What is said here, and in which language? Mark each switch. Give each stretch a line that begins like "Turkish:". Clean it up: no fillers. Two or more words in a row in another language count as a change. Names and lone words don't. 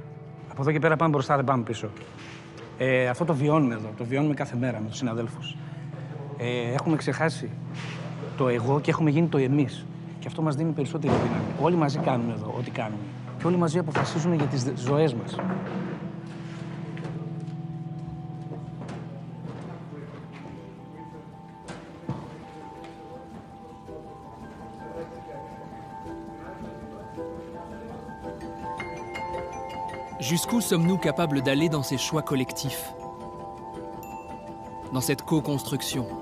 Greek: Από εδώ και πέρα πάμε μπροστά, δεν πάμε πίσω. Αυτό το βιώνουμε εδώ, το βιώνουμε κάθε μέρα με τους συναδέλφους. Έχουμε ξεχάσει το εγώ και έχουμε γίνει το εμείς. Και αυτό μας δίνει περισσότερη δύναμη. Όλοι μαζί κάνουμε εδώ ό,τι κάνουμε. Και όλοι μαζί αποφασίζουμε για τις ζωές μας.
French: Jusqu'où sommes-nous capables d'aller dans ces choix collectifs, dans cette co-construction?